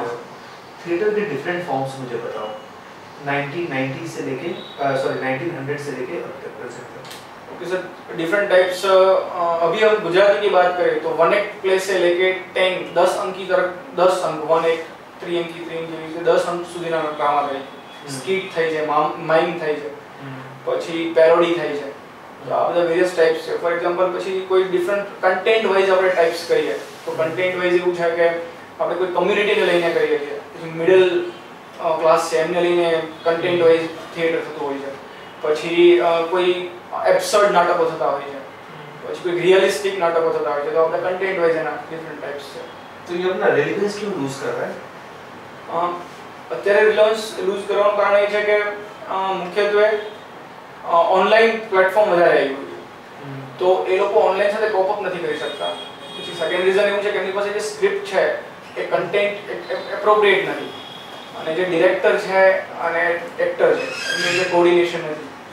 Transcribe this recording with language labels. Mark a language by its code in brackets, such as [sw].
[hi] हो. थिएटर के different forms मुझे बताओ, 1990 से लेके 1900 से लेके अब तक प्रेजेंट तक. Okay sir different types. अभी हम गुजराती की बात करें तो 1 एक्ट प्ले से लेके 10 अंक की तरफ 10 अंक 1 एक्ट [gu] ત્રિઅંકી જેવી રીતે 10 અંક સુધીના ડ્રામા થાય છે, સ્કીટ થાય છે, માઇમ થાય છે, પછી પેરોડી થાય છે. તો આ બધા વેરિયસ ટાઇપ્સ છે. ફોર એક્ઝામ્પલ પછી કોઈ ડિફરન્ટ કન્ટેન્ટ વાઇઝ આપણે ટાઇપ્સ કરીએ તો કન્ટેન્ટ વાઇઝ એવું છે કે આપણે કોઈ કમ્યુનિટીને લઈને કરીએ છીએ, પછી મિડલ ક્લાસ છે એમને લઈને કન્ટેન્ટ વાઇઝ થિયેટર થતું હોય છે, પછી કોઈ એબ્સર્ડ નાટકો થતા હોય છે, પછી કોઈ રિયલિસ્ટિક નાટકો થતા હોય છે. તો આપણે કન્ટેન્ટ વાઇઝ એના ડિફરન્ટ ટાઇપ્સ છે. [hi] तो ये अपना रेलेवेंस क्यों लूज कर रहा है? [gu] અત્યારે રિલાયન્સ લૂઝ કરવાનું કારણ એ છે કે મુખ્યત્વે ઓનલાઈન પ્લેટફોર્મ વધારે આવી ગયું છે, તો એ લોકો ઓનલાઈન સાથે કોપ અપ નથી કરી શકતા. પછી સેકન્ડ રીઝન એવું છે કે એમની પાસે જે સ્ક્રિપ્ટ છે એ કન્ટેન્ટ એપ્રોપ્રિએટ નથી, અને જે ડિરેક્ટર છે અને એક્ટર છે એમની જે કોર્ડિનેશન નથી.